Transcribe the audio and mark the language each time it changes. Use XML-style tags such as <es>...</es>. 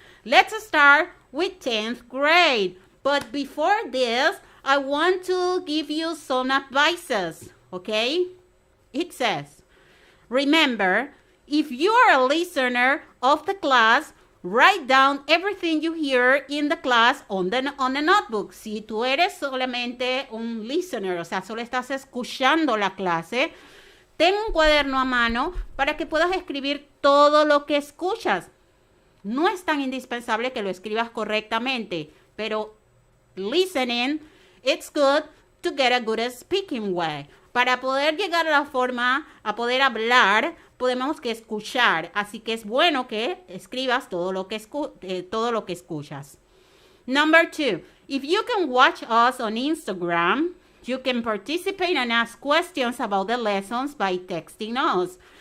<en>Let's start with 10th grade. But before this, I want to give you some advices. Okay? It says, remember, if you are a listener of the class, write down everything you hear in the class on the notebook.</en> <es>Si tú eres solamente un listener, o sea, solo estás escuchando la clase, ten un cuaderno a mano para que puedas escribir todo lo que escuchas. No es tan indispensable que lo escribas correctamente, pero</es> <en>listening, it's good to get a good speaking way.</en> <es>Para poder llegar a la forma, a poder hablar, podemos que escuchar. Así que es bueno que escribas todo lo que escuchas.</es> <en>Number 2, if you can watch us on Instagram, you can participate and ask questions about the lessons by texting us.</en>